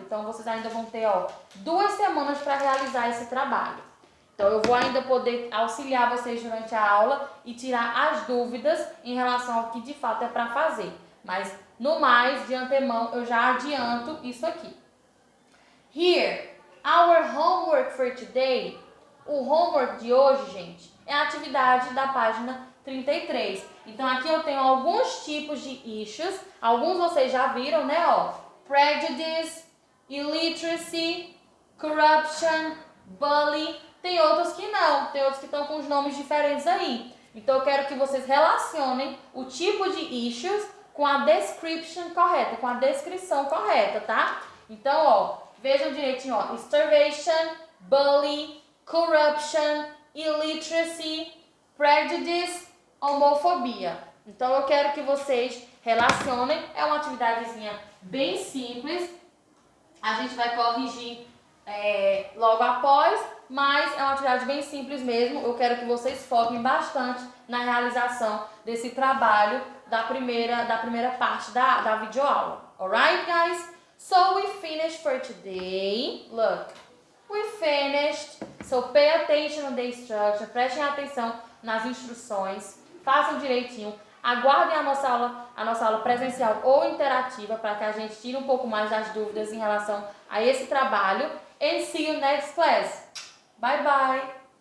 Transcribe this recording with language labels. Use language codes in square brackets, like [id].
[pt] Então, vocês ainda vão ter 2 semanas para realizar esse trabalho. Então, eu vou ainda poder auxiliar vocês durante a aula e tirar as dúvidas em relação ao que de fato é para fazer. Mas, no mais, de antemão, eu já adianto isso aqui. [en] Here, our homework for today. [pt] O homework de hoje, gente, é a atividade da página 33. Então, aqui eu tenho alguns tipos de issues. Alguns vocês já viram, né? [en] Prejudice, illiteracy, corruption, bully. [pt] Tem outros que não. Tem outros que estão com os nomes diferentes aí. Então, eu quero que vocês relacionem o tipo de issues com a description correta, com a descrição correta, tá? Então, vejam direitinho, [en] starvation, bully, corruption, illiteracy, prejudice, homofobia. [pt] Então, eu quero que vocês relacionem. É uma atividadezinha bem simples. A gente vai corrigir logo após, mas é uma atividade bem simples mesmo. Eu quero que vocês foquem bastante na realização desse trabalho da primeira parte da videoaula. [en] Alright, guys? So, we finished for today. Look, we finished. So, pay attention on the instruction. [pt] Prestem atenção nas instruções. Façam direitinho. Aguardem a nossa aula presencial ou interativa para que a gente tire um pouco mais das dúvidas em relação a esse trabalho. [en] And see you next class. Bye, bye.